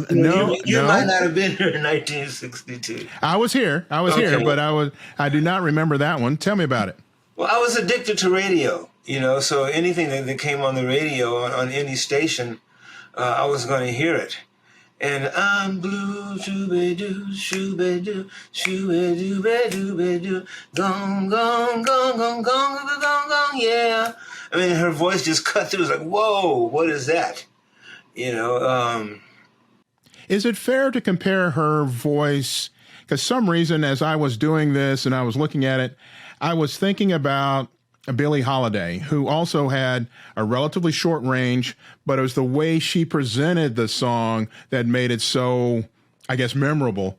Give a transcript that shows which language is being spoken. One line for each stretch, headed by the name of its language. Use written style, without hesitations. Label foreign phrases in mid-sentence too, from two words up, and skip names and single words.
English: You might not have been here in 1962. I was here, but I do not remember that one. Tell me about it. Well, I was addicted to radio, so anything that came on the radio on any station, I was going to hear it. And I'm blue, shoo-be-doo, shoo-be-doo, shoo-be-doo-be-doo-be-doo, gong, gong, gong, gong, gong, gong, gong, gong, yeah. I mean, her voice just cut through. It was like, whoa, what is that? Is it fair to compare her voice? Because some reason, as I was doing this and I was looking at it, I was thinking about Billie Holiday, who also had a relatively short range, but it was the way she presented the song that made it so, I guess, memorable.